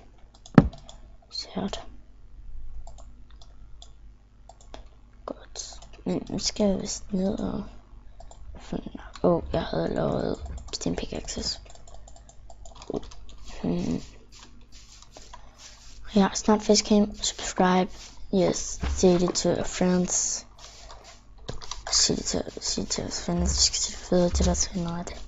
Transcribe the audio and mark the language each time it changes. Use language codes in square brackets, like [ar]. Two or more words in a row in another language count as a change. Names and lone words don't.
[da] Sært. Godt. Men nu skal jeg vist ned og finde. Jeg havde lavet Steam Pickaxes. Ja, snart facecam. Subscribe. [en] Yes, say it to your friends. [da] Sig det til vores venner, de skal se det videre til deres venner.